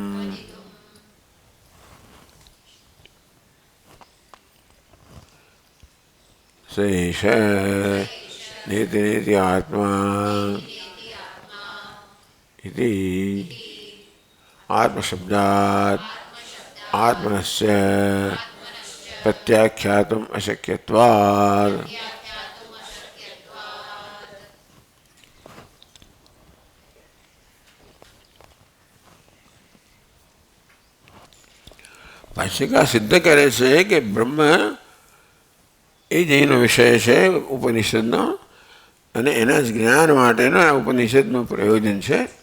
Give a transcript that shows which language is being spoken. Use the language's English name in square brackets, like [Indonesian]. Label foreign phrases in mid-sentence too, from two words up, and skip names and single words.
[Sanskrit] स एष नेति नेति आत्मा इति आत्मशब्दात् आत्मनस्य प्रत्याख्यातुम् अशक्यत्वात्। [Gujarati] ભાષ્યકાર સિદ્ધ કરે છે કે બ્રહ્મ એ જૈનો વિષય છે ઉપનિષદનો, અને એના જ જ્ઞાન માટેનો આ ઉપનિષદનું પ્રયોજન છે.